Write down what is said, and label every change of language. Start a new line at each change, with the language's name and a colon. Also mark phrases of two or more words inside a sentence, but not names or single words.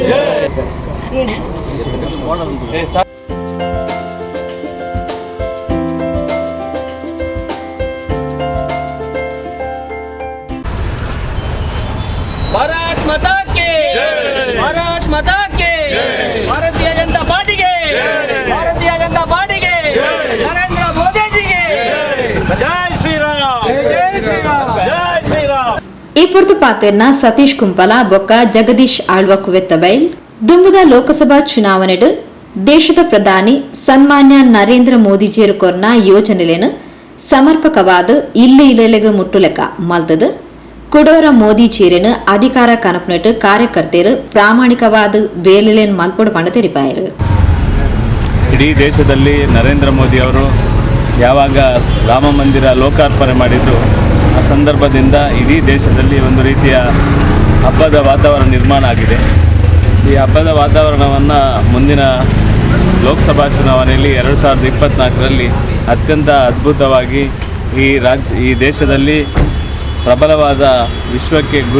Hindi: भारत माता के, भारत माता के, भारतीय जनता पार्टी के, भारतीय जनता पार्टी के, नरेंद्र मोदी जी के जय श्री राम, जय श्री राम, जय श्री राम.
Tulu: ಈ ಪೊರ್ತು ಪಾತೆರ್ನ ಸತೀಶ್ ಕುಂಪಲ ಬೊಕ್ಕ ಜಗದೀಶ್ ಆಳ್ವ ಕುವೆತ್ತಬೈಲ್ ದುಂಬುದ ಲೋಕಸಭಾ ಚುನಾವಣೆಡು ದೇಶದ ಪ್ರಧಾನಿ ಸನ್ಮಾನ್ಯ ನರೇಂದ್ರ ಮೋದಿಜಿಯರು ಕೊರ್ನ ಯೋಜನೆಲೇನು ಸಮರ್ಪಕವಾದ ಇಲ್ಲಿ ಇಲೆಲೆಗೆ ಮುಟ್ಟುಲೆಕ್ಕ ಮಲ್ತದು ಕುಡೋರ ಮೋದಿ ಚೀರೆನು ಅಧಿಕಾರ ಕನಪನಟ್ಟು ಕಾರ್ಯಕರ್ತರು ಪ್ರಾಮಾಣಿಕವಾದ ಬೇಲೆಲೇನು ಮಲ್ಪೊಡು ಪಂಡ ತೆರಿಪಾಯರು.
Kannada: ಇಡೀ ದೇಶದಲ್ಲಿ ನರೇಂದ್ರ ಮೋದಿ ಅವರು ಯಾವಾಗ ರಾಮ ಮಂದಿರ ಲೋಕಾರ್ಪಣೆ ಮಾಡಿದ್ದು ಆ ಸಂದರ್ಭದಿಂದ ಇಡೀ ದೇಶದಲ್ಲಿ ಒಂದು ರೀತಿಯ ಹಬ್ಬದ ವಾತಾವರಣ ನಿರ್ಮಾಣ ಆಗಿದೆ. ಈ ಹಬ್ಬದ ವಾತಾವರಣವನ್ನು ಮುಂದಿನ ಲೋಕಸಭಾ ಚುನಾವಣೆಯಲ್ಲಿ 2024ರಲ್ಲಿ ಅತ್ಯಂತ ಅದ್ಭುತವಾಗಿ ಈ ದೇಶದಲ್ಲಿ ಪ್ರಬಲವಾದ ವಿಶ್ವಕ್ಕೆ